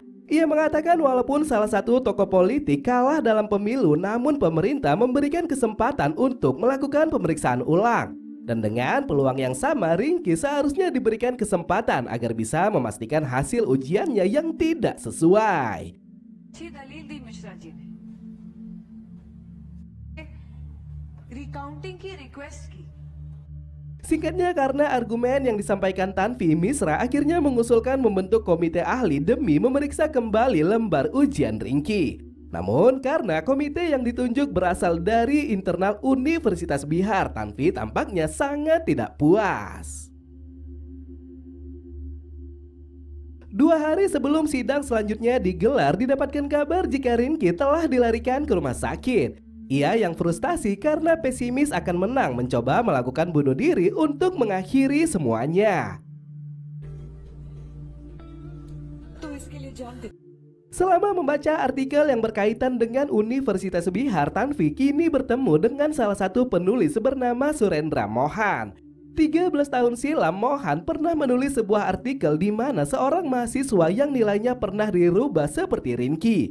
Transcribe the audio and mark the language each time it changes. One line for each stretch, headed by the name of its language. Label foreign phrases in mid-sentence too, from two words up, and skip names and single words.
Indonesian: Ia mengatakan walaupun salah satu tokoh politik kalah dalam pemilu, namun pemerintah memberikan kesempatan untuk melakukan pemeriksaan ulang. Dan dengan peluang yang sama, Rinky seharusnya diberikan kesempatan agar bisa memastikan hasil ujiannya yang tidak sesuai.
Hindi: अच्छी दलील दी मिश्रा जी ने रिकाउंटिंग की रिक्वेस्ट की
Indonesian: Singkatnya, karena argumen yang disampaikan Tanvi, Misra akhirnya mengusulkan membentuk komite ahli demi memeriksa kembali lembar ujian Rinky. Namun karena komite yang ditunjuk berasal dari internal Universitas Bihar, Tanvi tampaknya sangat tidak puas. 2 hari sebelum sidang selanjutnya digelar, didapatkan kabar jika Rinky telah dilarikan ke rumah sakit. Ia yang frustasi karena pesimis akan menang mencoba melakukan bunuh diri untuk mengakhiri semuanya.
Hindi: तो इसके लिए जान दे
Indonesian: Selama membaca artikel yang berkaitan dengan Universitas Bihar, Tanvi kini bertemu dengan salah satu penulis bernama Surendra Mohan. 13 tahun silam, Mohan pernah menulis sebuah artikel di mana seorang mahasiswa yang nilainya pernah dirubah seperti Rinky.